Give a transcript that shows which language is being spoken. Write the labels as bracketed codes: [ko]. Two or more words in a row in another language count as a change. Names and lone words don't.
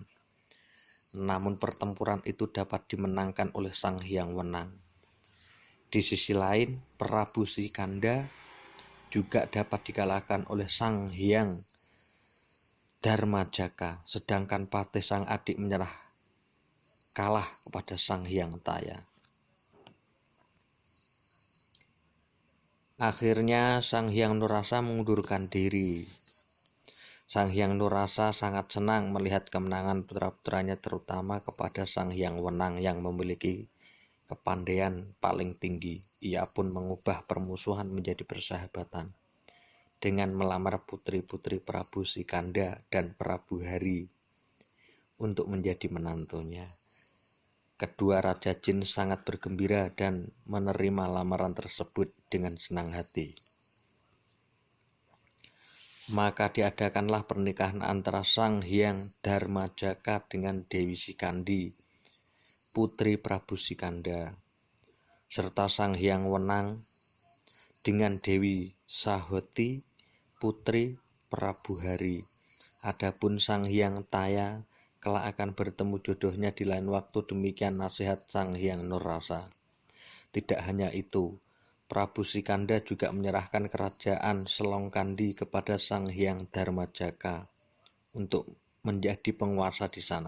[id] Namun pertempuran itu dapat dimenangkan oleh Sang Hyang Wenang. Di sisi lain, Prabu Sikanda juga dapat dikalahkan oleh Sang Hyang Dharmajaka, sedangkan Patih Sang Adik menyerah kalah kepada Sang Hyang Taya. Akhirnya Sang Hyang Nurrasa mengundurkan diri. Sang Hyang Nurrasa sangat senang melihat kemenangan putra-putranya, terutama kepada Sang Hyang Wenang yang memiliki kepandaian paling tinggi. Ia pun mengubah permusuhan menjadi persahabatan dengan melamar putri-putri Prabu Sikanda dan Prabu Hari untuk menjadi menantunya. Kedua Raja Jin sangat bergembira dan menerima lamaran tersebut dengan senang hati. Maka diadakanlah pernikahan antara Sang Hyang Dharmajaka dengan Dewi Sikandi, putri Prabu Sikanda, serta Sang Hyang Wenang dengan Dewi Sahoti, putri Prabu Hari. Adapun Sang Hyang Taya kelak akan bertemu jodohnya di lain waktu, demikian nasihat Sang Hyang Nurrasa. Tidak hanya itu, Prabu Sikanda juga menyerahkan kerajaan Selongkandi kepada Sang Hyang Dharmajaka untuk menjadi penguasa di sana.